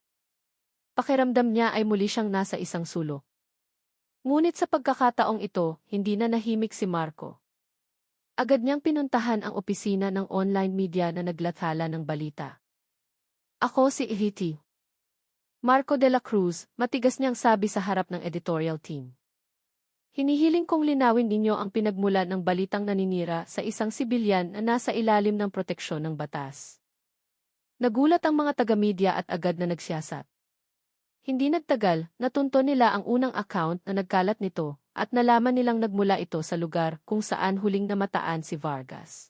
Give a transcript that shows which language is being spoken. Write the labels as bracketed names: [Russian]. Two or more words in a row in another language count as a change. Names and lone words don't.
[Filipino] Pakiramdam niya ay muli siyang nasa isang sulok. Ngunit sa pagkakataong ito, hindi na nahimik si Marco. Agad niyang pinuntahan ang opisina ng [English] online media [Filipino] na naglathala ng balita. Ako si Ihiti. Marco de la Cruz, matigas niyang sabi sa harap ng [English] editorial team. [Filipino] Hinihiling kong linawin ninyo ang pinagmulan ng balitang naninira sa isang sibilyan na nasa ilalim ng proteksyon ng batas. Nagulat ang mga taga-media at agad na nagsiyasat. Hindi nagtagal, natunto nila ang unang account na nagkalat nito at nalaman nilang nagmula ito sa lugar kung saan huling namataan si Vargas.